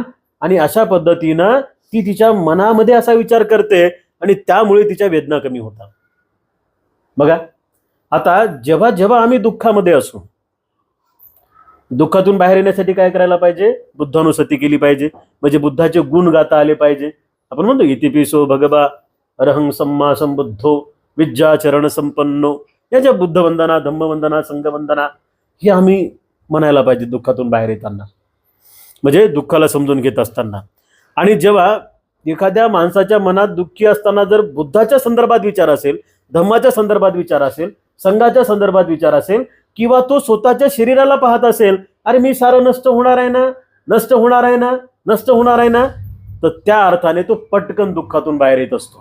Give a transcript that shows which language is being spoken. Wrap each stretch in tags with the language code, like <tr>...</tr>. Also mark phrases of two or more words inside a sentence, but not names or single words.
<mr>आणि अशा पद्धतीनं ती तिच्या मनामध्ये असा विचार करते, आणि त्यामुळे तिच्या वेदना कमी होतात. बघा, आता जेव्हा जेव्हा आम्ही दुःखामध्ये असू, दुःखातून बाहेर येण्यासाठी काय करायला पाहिजे, बुद्धानुसती केली पाहिजे. म्हणजे बुद्धाचे गुण गाता आले पाहिजे. आपण म्हणतो</mr> <pi>इतिपिसो भगवा अरहं सम्मा संबुद्धो विद्याचरण संपन्नो,</pi> <mr>या ज्या बुद्धवंदना, धम्मवंदना, संघवंदना, हे आम्ही म्हणायला पाहिजे दुःखातून बाहेर येताना, म्हणजे दुःखाला समजून घेत असताना. आणि जेव्हा एखाद्या माणसाच्या मनात दुःखी असताना जर बुद्धाच्या संदर्भात विचार असेल, धम्माच्या संदर्भात विचार असेल, संघाच्या संदर्भात विचार असेल, किंवा तो स्वतःच्या शरीराला पाहत असेल, अरे मी सारं नष्ट होणार आहे ना, नष्ट होणार आहे ना, नष्ट होणार आहे ना, तर त्या अर्थाने तो पटकन दुःखातून बाहेर येत असतो.</mr>